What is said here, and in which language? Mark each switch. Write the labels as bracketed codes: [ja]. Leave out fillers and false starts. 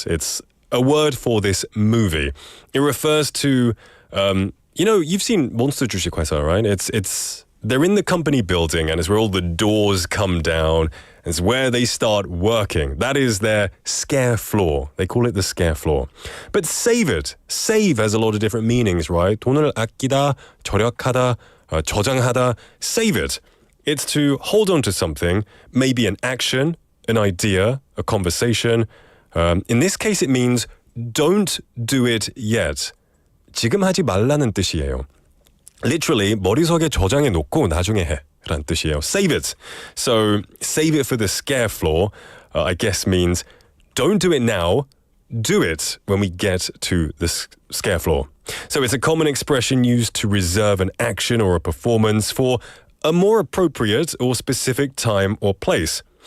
[en] It's a word for this movie. It refers to you've seen Monster 주식회사, right? They're in the company building and it's where all the doors come down. It's where they start working. That is their scare floor. They call it the scare floor. But save it. Save has a lot of different meanings, right? [ko] 돈을 아끼다, 절약하다, 저장하다. [en] Save it. It's to hold on to something, maybe an action, an idea, a conversation. In this case, it means don't do it yet. [ko] 지금 하지 말라는 뜻이에요. Literally, 머릿속에 저장해 놓고 나중에 해 라는 뜻이에요. [en] Save it. So, save it for the scare floor, I guess means don't do it now, do it when we get to the scare floor. So it's a common expression used to reserve an action or a performance for a more appropriate or specific time or place.